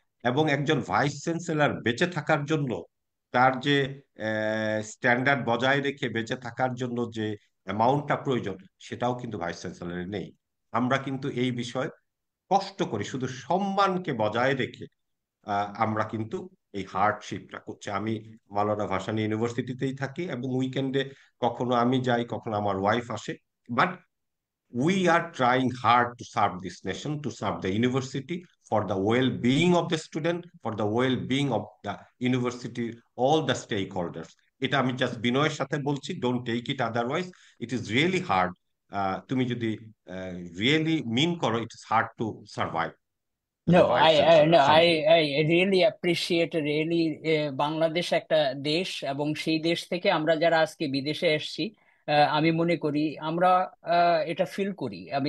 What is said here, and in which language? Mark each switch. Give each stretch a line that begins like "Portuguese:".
Bangla: এবং একজন vice chancellor বেঁচে থাকার জন্য, তার যে স্ট্যান্ডার্ড বজায় রেখে বেঁচে থাকার জন্য যে অ্যামাউন্টটা প্রয়োজন, সেটাও কিন্তু ভাইস চ্যান্সেলরের নেই। আমরা কিন্তু এই বিষয়ে কষ্ট করি শুধু সম্মানকে বজায় রেখে। আমরা কিন্তু এই হার্ডশিপটা করছি। আমি মাওলানা ভাসানী ইউনিভার্সিটিতেই থাকি এবং উইকেন্ডে কখনো আমি যাই, কখনো আমার ওয়াইফ আসে।
English: But we are trying hard to serve this nation, to serve the university, for the well-being of the student, for the well-being of the university, all the stakeholders.
Bangla: এটা আমি জাস্ট বিনয়ের সাথে বলছি,
English: Don't take it otherwise. It is really hard.
Bangla: তুমি যদি
English: Really mean করো, it is hard to survive as No, a vice chancellor no, something. I really appreciate really
Bangla: Bangladesh একটা দেশ, এবং সেই দেশ থেকে আমরা যারা আজকে বিদেশে এসেছি, আমি মনে করি আমরা এটা ফিল করি।